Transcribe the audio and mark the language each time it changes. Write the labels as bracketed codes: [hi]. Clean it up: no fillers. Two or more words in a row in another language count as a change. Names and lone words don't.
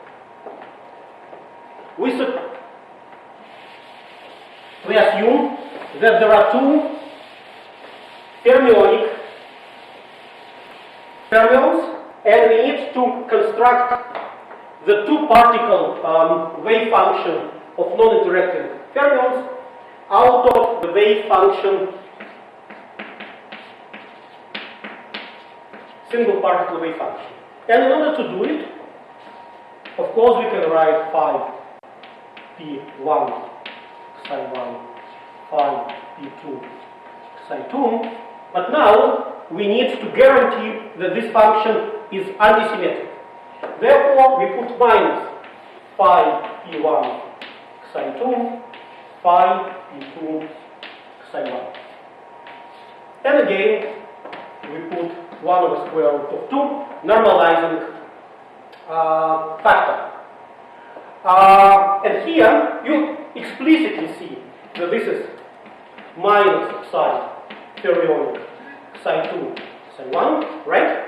[en] We assume that there are two fermionic fermions, and we need to construct the two-particle wave function of non-interacting fermions out of the wave function single-particle wave function. And in order to do it, of course, we can write phi p1 psi1, phi p2 psi2, but now we need to guarantee that this function is antisymmetric. Therefore, we put minus phi p1 psi2, phi p2 psi1. And again, we put 1 over square root of 2, normalizing factor. And here you explicitly see that this is minus psi fermionic psi2 psi1, right?